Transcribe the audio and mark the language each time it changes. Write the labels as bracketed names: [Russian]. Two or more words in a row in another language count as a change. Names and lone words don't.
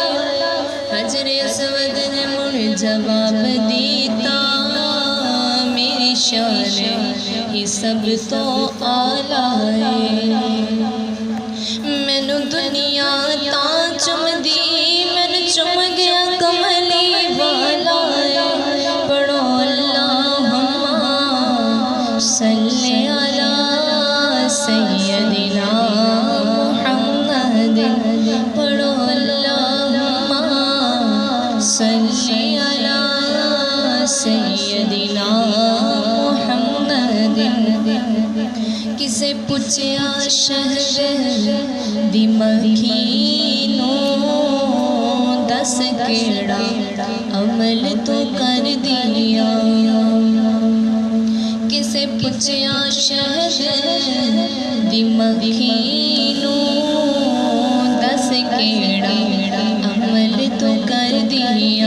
[Punjabi] ਹਜਰੇ ਅਸਵਦ ਨੇ ਮੁੜ ਜਵਾਬ ਦਿੱਤਾ, ਮੇਰੀ ਸ਼ਾਨ ਹੀ ਸਭ ਤੋਂ ਆਲਾ ਹੈ। ਮੈਨੂੰ ਦੁਨੀਆ ਤਾਂ ਚੁੰਮ ਦੀ, ਮੈਨੂੰ ਚੁੰਮ ਗਿਆ ਕਮਲੀ ਵਾਲਾ ਹੈ। [Arabic] पढ़ो اللهم صل على سيدنا محمد. पढ़ो اللهم صل على سيدنا محمد. [Punjabi] ਕਿਸੇ ਪੁੱਛਿਆ ਸ਼ਹਿਰ ਦੀ ਮਖੀਨੋ, ਦੱਸ ਕਿਹੜਾ ਅਮਲ ਤੋ ਕਰ ਦਿੱਤਾ। ਕਿਸੇ ਪੁੱਛਿਆ ਸ਼ਹਿਰ ਦੀ ਮਖੀਨੋ, ਦੱਸ ਕਿਹੜਾ ਅਮਲ ਤੋ ਕਰ ਦਿੱਤਾ।